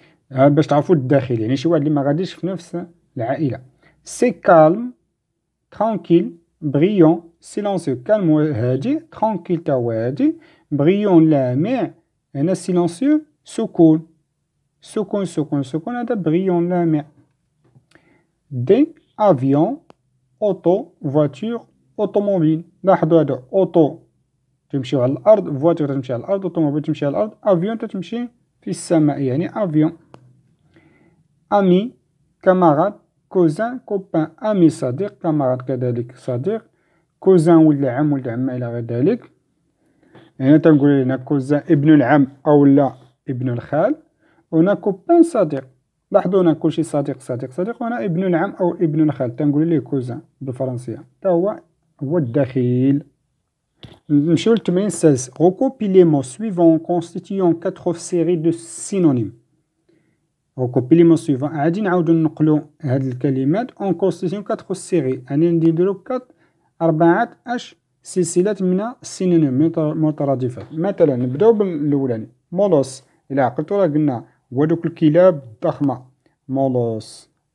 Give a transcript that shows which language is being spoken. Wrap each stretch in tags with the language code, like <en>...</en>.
<ar>باش تعرفوا الداخل يعني شي واحد اللي ما غاديش في نفس العائلة.</ar> <fr>سي calme tranquille brillant silencieux.</fr> <ar>calme هادي، tranquille تا هو هادي، brillant لامع، هنا silencieux سكون هذا brillant لامع.</ar> <fr>دي avion auto voiture automobile.</fr> <ar>لاحظوا هذا auto تمشيو على الأرض، voiture تمشي على الأرض، automobile تمشي على الأرض، avion تمشي في السماء يعني avion.</ar> <fr>ami camarade cousin copain.</fr> <ar>ami صديق، camarade كذلك صديق، cousin ولا عم ولا عمة إلى غير ذلك. هنا تنقول هنا cousin ابن العم أو لا ابن الخال، وهنا copain صديق. لاحظوا هنا كلشي صديق، وهنا ابن العم أو ابن الخال تنقول ليه cousin بالفرنسية. تا هو الدخيل. نمشيو للتمرين السادس.</ar> <fr>recopier les mots suivants constituant 4 séries de synonymes. recopier les mots suivants</fr> <ar>غادي نعاودو نقلو هاد الكلمات</ar> <fr>en constituant 4 séries،</fr> <ar>يعني نديرو 4 سلسلات من السينونيم مترادفات. مثلا نبداو بالاولاني مولوس. الى عقلتو راه قلنا هو دوك الكلاب الضخمه مولوس.</ar>